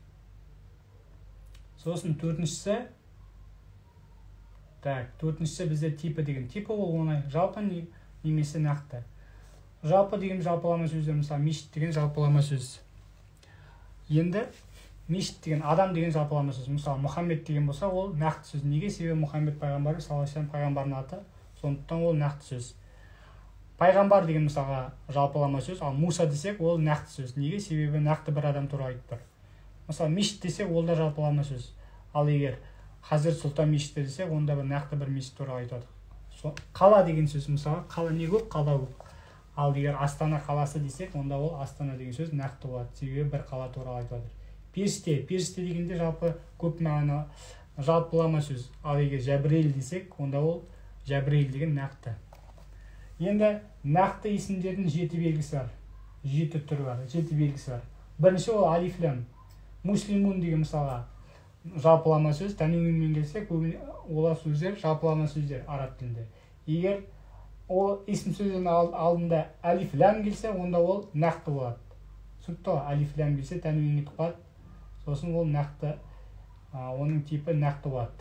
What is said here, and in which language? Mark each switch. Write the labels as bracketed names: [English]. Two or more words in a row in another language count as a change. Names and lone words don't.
[Kazakh] Сосын төртіншісі бізде типі деген. Типі ол оңай. Жалпы немесе нақты. Жалпы деген жалпылама сөздер. Мысалы, мешіт деген жалпылама сөз. Енді мешіт деген адам деген жалпылама сөз. Мысалы, Мұхаммед деген болса, ол нақты сөз. Неге? Себебі Мұхаммед пайғамбар, [Arabic] صلى الله عليه وسلم пайғамбардың аты. [Kazakh] Сондықтан ол нақты сөз. пайғамбар деген мысалға жалпылама сөз, ал Муса десек ол нақты сөз. Неге? Себебі нақты бір адам туралы айтып тұр. Мысалы мешіт десек ол да жалпылама сөз. Ал егер Хазірет Сұлтан мешіті десек, онда бір нақты бір мешіт туралы айтады. Қала деген сөз, мысалы қала не көп, қала көп. Ал егер Астана қаласы десек, онда ол Астана деген сөз нақты болады. Себебі бір қала туралы айтады. Періште дегенде жалпы көп мағына жалпылама сөз. Ал егер Жәбірейіл десек, онда ол Жәбірейіл деген нақты. Енді нақты есімдердің 7 белгісі бар. 7 түрі бар, 7 белгісі бар. Бірінші ол [Arabic] ألف لام. [Kazakh] Муслимун деген мысалға жалпылама сөз. Тәнуинмен келсек, олар сөздер жалпылама сөздер араб тілінде. Егер ол есім сөздің алдында [Arabic] ألف لام [Kazakh] келсе, онда ол нақты болады. Түсінікті ғой? [Arabic] ألف لام [Kazakh] келсе тәнуин кетіп қалады. Сосын ол нақты, оның типі нақты болады.